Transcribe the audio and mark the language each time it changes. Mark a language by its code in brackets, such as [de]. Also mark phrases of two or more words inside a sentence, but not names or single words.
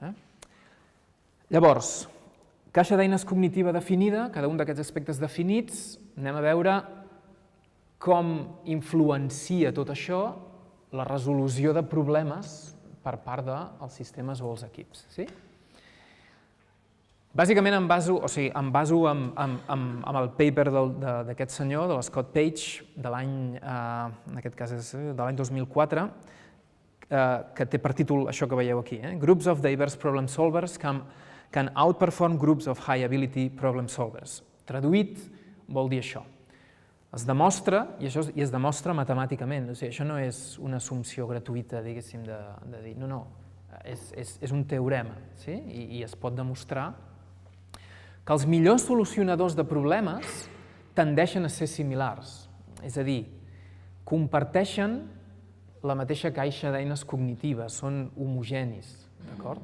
[ca] Llavors, caixa d'eines cognitiva definida, cada un d'aquests aspectes definits, anem a veure com influencia tot això la resolució de problemes per part dels sistemes o els equips. Bàsicament em baso amb el paper d'aquest senyor, de l'Scott Page, de l'any, en aquest cas és de l'any 2004, que té per títol això que veieu aquí. [en] Groups of diverse problem solvers can outperform groups of high ability problem solvers. [ca] Traduït vol dir això. Es demostra, i es demostra matemàticament, això no és una assumpció gratuïta, diguéssim, de dir, no, és un teorema, i es pot demostrar que els millors solucionadors de problemes tendeixen a ser similars, és a dir, comparteixen la mateixa caixa d'eines cognitives, són homogenis, d'acord?